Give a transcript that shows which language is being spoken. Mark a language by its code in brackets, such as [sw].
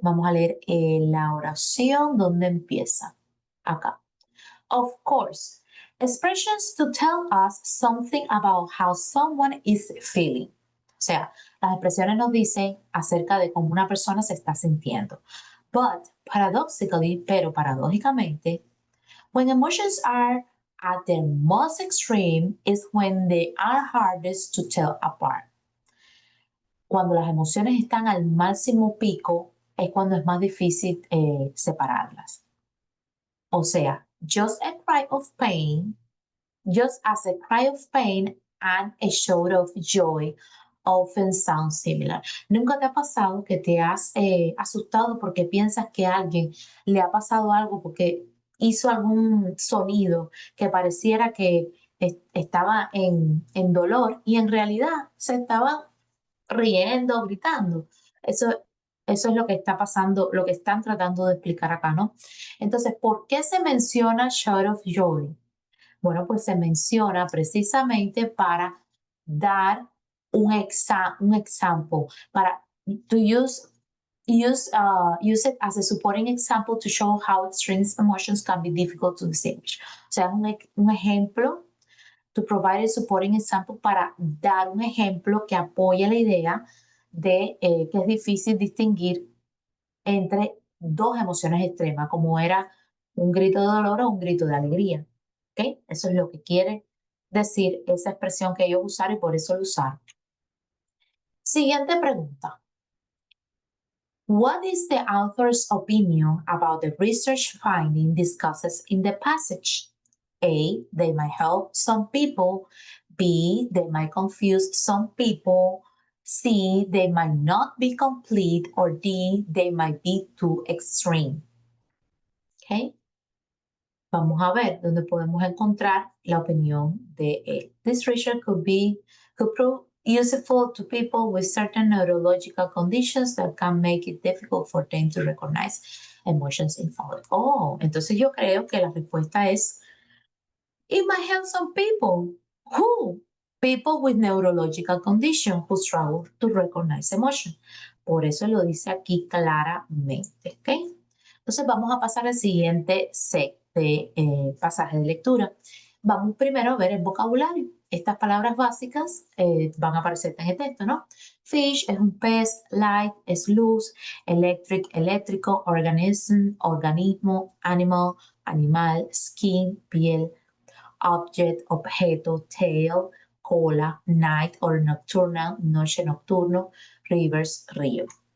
[es] Vamos a leer la oración donde empieza. Acá. [en] Of course, expressions to tell us something about how someone is feeling. [es] O sea, las expresiones nos dicen acerca de cómo una persona se está sintiendo. [en] But paradoxically, [es] pero paradójicamente, [en] when emotions are at their most extreme is when they are hardest to tell apart. [es] Cuando las emociones están al máximo pico es cuando es más difícil separarlas. O sea, [en] just a cry of pain, just as a cry of pain and a shout of joy often sound similar. [es] ¿Nunca te ha pasado que te has asustado porque piensas que a alguien le ha pasado algo porque hizo algún sonido que pareciera que estaba en dolor y en realidad se estaba riendo, gritando? Eso es lo que está pasando, lo que están tratando de explicar acá, ¿no? Entonces, ¿por qué se menciona shout of joy? Bueno, pues se menciona precisamente para dar un [en] example, para to use it as a supporting example to show how extreme emotions can be difficult to distinguish. [es] O sea, un ejemplo, [en] to provide a supporting example [es] para dar un ejemplo que apoye la idea de que es difícil distinguir entre dos emociones extremas, como era un grito de dolor o un grito de alegría. ¿Ok? Eso es lo que quiere decir esa expresión que ellos usaron y por eso lo usaron. Siguiente pregunta. [en] What is the author's opinion about the research finding discussed in the passage? A. They might help some people. B. They might confuse some people. C. They might not be complete. Or D. They might be too extreme. Okay. [es] Vamos a ver dónde podemos encontrar la opinión de él. [en] This research could prove useful to people with certain neurological conditions that can make it difficult for them to recognize emotions in public. [es] Oh, entonces yo creo que la respuesta es [en] it might help some people. Who? People with neurological conditions who struggle to recognize emotion. [es] Por eso lo dice aquí claramente, ¿ok? Entonces vamos a pasar al siguiente set de pasaje de lectura. Vamos primero a ver el vocabulario. Estas palabras básicas van a aparecer en el texto, ¿no? Fish es un pez, light es luz, electric, eléctrico, organism, organismo, animal, animal, skin, piel, object, objeto, tail, cola, night or nocturnal, noche, nocturno, rivers, río.